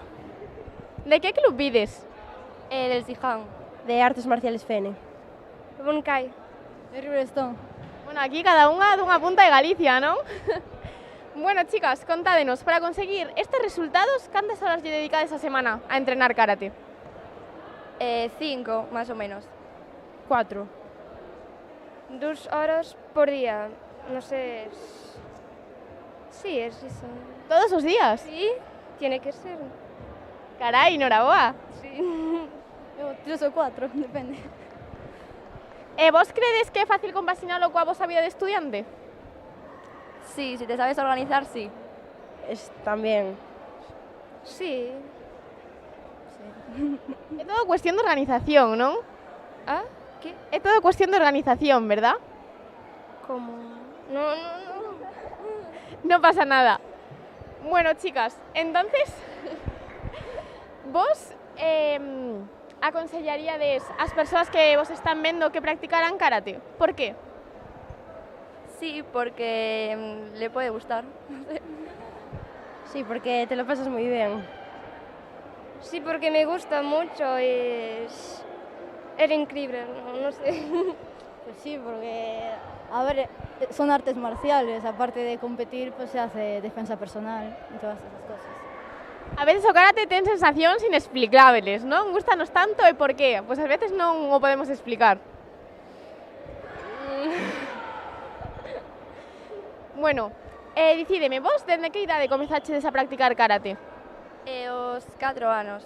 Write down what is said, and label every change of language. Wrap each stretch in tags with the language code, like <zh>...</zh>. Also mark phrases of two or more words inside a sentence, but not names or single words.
<gl>De que club vides?</gl> <es>Del Siján. De Artes Marciales Fene. Buncay. De Riverstone.</es> <gl>Bueno, aquí cada unha dunha punta de Galicia, non?</gl> <es>Bueno, chicas,</es> <gl>contádenos, para conseguir estes resultados, cantas horas lle dedicades a semana a entrenar karate?</gl> <es>5, más o menos. 4. 2 horas por día. No sé. Sí, es eso.</es> <gl>Todos os días?</gl> <es>Sí, tiene que ser.</es> <gl>Carai, noraboa.</gl> <es>Sí.</es> <gl>3 ou 4, depende. E vos credes que é fácil compaginalo coa vosa vida de estudiante?</gl> <es>Sí, si te sabes organizar, sí. También. Sí.</es> <gl>É todo cuestión de organización, non?</gl> <es>¿Ah? ¿Qué?</es> <gl>É todo cuestión de organización, ¿verdad?</gl> <es>¿Cómo? No. No pasa nada. Bueno, chicas, entonces,</es> <gl>vos aconsellaríades ás persoas que vos están vendo que practicaran karate. Por qué?</gl> <es>Sí, porque le puede gustar. Sí, porque te lo pasas muy bien. Sí, porque me gusta mucho, es increíble, no sé. Pues sí, porque, a ver, son artes marciales, aparte de competir, pues se hace defensa personal y todas esas cosas.</es> <gl>A veces o karate ten sensacións inexplicables, non? Gústanos tanto e por qué? Pois ás veces non o podemos explicar. Bueno, dicídeme, vos dende que idade comezachedes a practicar karate? Os 4 anos.</gl>